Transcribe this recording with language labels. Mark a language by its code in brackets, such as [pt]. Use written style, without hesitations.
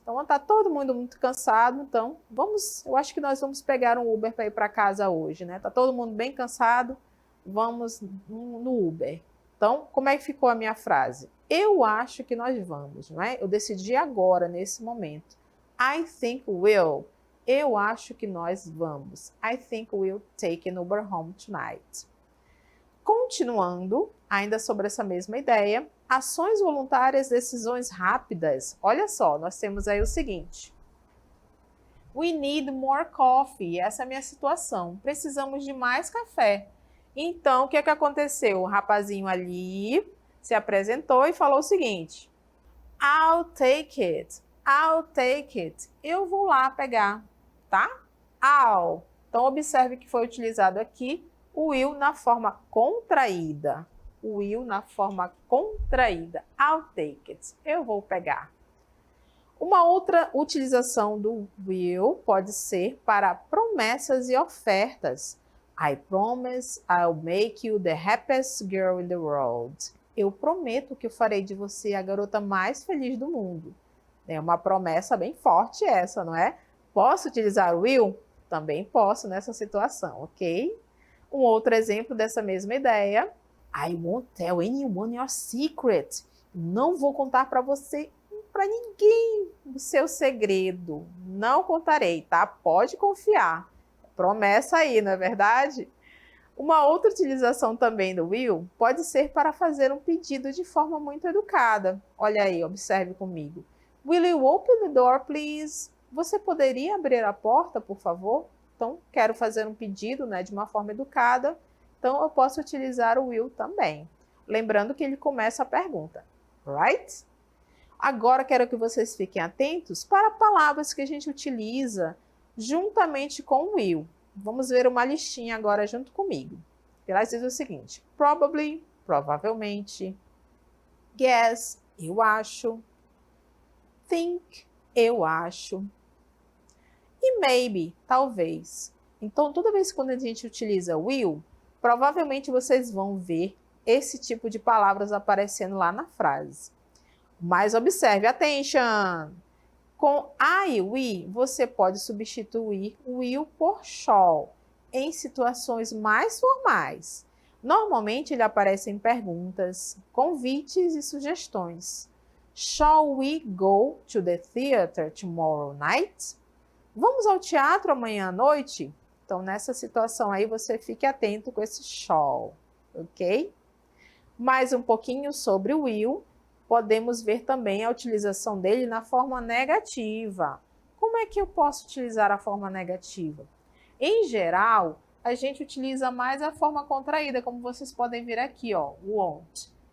[pt] Então, está todo mundo muito cansado, então eu acho que nós vamos pegar um Uber para ir para casa hoje, né? Está todo mundo bem cansado, vamos no Uber. Então, como é que ficou a minha frase? Eu acho que nós vamos, não é? Eu decidi agora, nesse momento. [en] I think we'll. [pt] Eu acho que nós vamos. [en] I think we'll take an Uber home tonight. [pt] Continuando, ainda sobre essa mesma ideia, ações voluntárias, decisões rápidas. Olha só, nós temos aí o seguinte. [en] We need more coffee. [pt] Essa é a minha situação. Precisamos de mais café. Então, o que é que aconteceu? O rapazinho ali se apresentou e falou o seguinte: [en] I'll take it. I'll take it. [pt] Eu vou lá pegar, tá? [en] I'll. [pt] Então, observe que foi utilizado aqui o will na forma contraída. O will na forma contraída. [en] I'll take it. [pt] Eu vou pegar. Uma outra utilização do will pode ser para promessas e ofertas. [en] I promise I'll make you the happiest girl in the world. [pt] Eu prometo que eu farei de você a garota mais feliz do mundo. É uma promessa bem forte essa, não é? Posso utilizar o will? Também posso nessa situação, ok? Um outro exemplo dessa mesma ideia. [en] I won't tell anyone your secret. [pt] Não vou contar para você, para ninguém, o seu segredo. Não contarei, tá? Pode confiar. Promessa aí, não é verdade? Uma outra utilização também do will pode ser para fazer um pedido de forma muito educada. Olha aí, observe comigo. [en] Will you open the door, please? [pt] Você poderia abrir a porta, por favor? Então, quero fazer um pedido, né, de uma forma educada. Então, eu posso utilizar o will também. Lembrando que ele começa a pergunta. [en] Right? [pt] Agora, quero que vocês fiquem atentos para palavras que a gente utiliza juntamente com o will. Vamos ver uma listinha agora junto comigo. Ela diz o seguinte: probably, provavelmente. Guess, eu acho. Think, eu acho. e maybe, talvez. Então, toda vez que quando a gente utiliza will, provavelmente vocês vão ver esse tipo de palavras aparecendo lá na frase. Mas observe, attention! Com I e we, você pode substituir will por shall em situações mais formais. Normalmente ele aparece em perguntas, convites e sugestões. Shall we go to the theater tomorrow night? Vamos ao teatro amanhã à noite? Então, nessa situação aí, você fique atento com esse shall, ok? Mais um pouquinho sobre o will, podemos ver também a utilização dele na forma negativa. Como é que eu posso utilizar a forma negativa? Em geral, a gente utiliza mais a forma contraída, como vocês podem ver aqui, ó, won't.